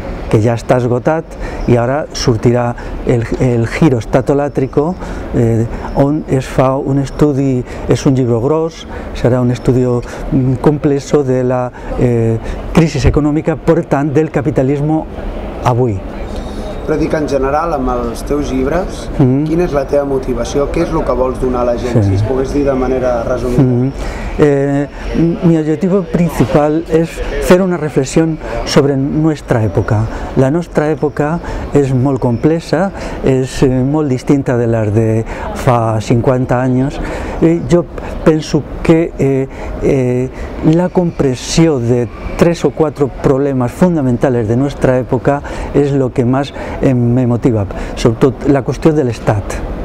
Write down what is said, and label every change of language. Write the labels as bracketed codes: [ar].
[ca] que ja està esgotat, i ara sortirà el giro estatolátrico, on es fa un estudi, és un llibre gros, serà un estudi complex de la crisi econòmica, per tant, del capitalisme avui. Però dic, en general, amb els teus llibres, quina és la teva motivació? Què és el que vols donar a la gent, si es pogués dir de manera resumida? [es] Mi objetivo principal es hacer una reflexión sobre nuestra época. La nuestra época es [ca] molt complexa, és molt distinta de les de fa 50 anys. Jo penso que la comprensió de 3 o 4 [es] problemas fundamentales de nuestra época es lo que más me motiva, [ca] sobretot la qüestió de l'Estat.